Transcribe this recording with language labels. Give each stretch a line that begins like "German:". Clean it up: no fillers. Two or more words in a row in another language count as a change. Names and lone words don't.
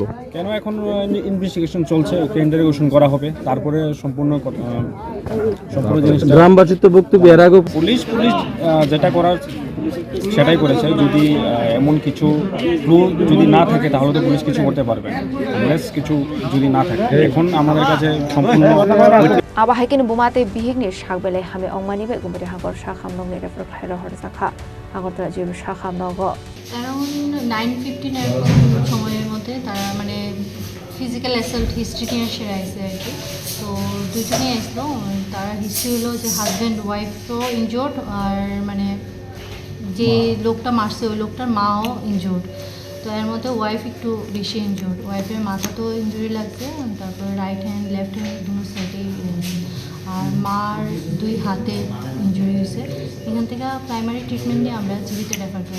Bangla: কেন এখন ইনভেস্টিগেশন চলছে ওকে ইন্টারোগেশন করা হবে তারপরে সম্পূর্ণ জিনিস গ্রামবাসীর তো বক্তব্য এর আগে পুলিশ যেটা করার সেটাই করেছে যদি এমন কিছু ক্লু যদি না থাকে তাহলে তো পুলিশ কিছু করতে পারবে আনলেস কিছু যদি না থাকে এখন আমাদের কাছে সম্পূর্ণ
Turkic languages: Abahakin Buma tei Bihik ni Shagbele Hame Ongmani be Gomoti Hangkor Sakham Nong ni refer Khoroksa Hangkor Jibu Sakham Nogo
Bangla: Around 9:15 এর সময়ের মধ্যে তারা মানে
English: physical assault history
Bangla: নিয়ে এসে আইছে আর কি তো দুজনেই আসলো তার হিস্ট্রি হলো যে
English: husband wife
Bangla: তো ইনজোর্ড আর মানে যে লোকটা মারছে ওই লোকটার মাও ইনজোর্ড তো এর মধ্যে ওয়াইফ একটু বেশি ইনজোর্ড ওয়াইফের মাথা তো ইনজুরি লাগছে তারপর
English: right hand left hand
Bangla: দুটো সাইডেই আর মার দুই হাতে ইনজুরি হয়েছে এখান থেকে
English: primary treatment
Bangla: নিয়ে আমরা জীবিত রেফার করি